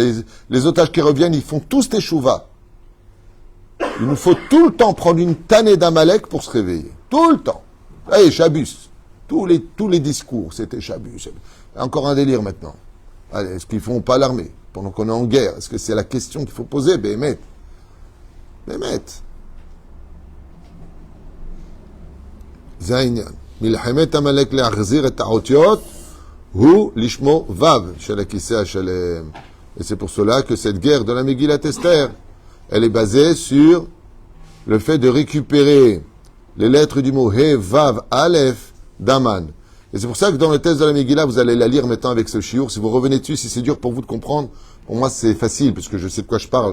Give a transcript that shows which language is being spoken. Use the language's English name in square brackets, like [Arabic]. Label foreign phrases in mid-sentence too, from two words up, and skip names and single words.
[French] Les otages qui reviennent, ils font tous teshuva. Il nous faut tout le temps prendre une tannée d'Amalek pour se réveiller. Tout le temps. Allez, Shabbos. Tous les discours, c'était Shabbos. Encore un délire maintenant. Allez, est-ce qu'ils font pas l'armée pendant qu'on est en guerre? Est-ce que c'est la question qu'il faut poser? Béhémet. Zainyan. [Hebrew] מלחמת עמלק להחזיר את האותיות הוא לשמו ו של הכסא השלם. [French] Et c'est pour cela que cette guerre de la Megillat Esther, elle est basée sur le fait de récupérer les lettres du mot He, Vav, Aleph, d'Aman. Et c'est pour ça que dans le texte de la Megillah, vous allez la lire maintenant avec ce chiour. Si vous revenez dessus, si c'est dur pour vous de comprendre, pour moi c'est facile, puisque je sais de quoi je parle.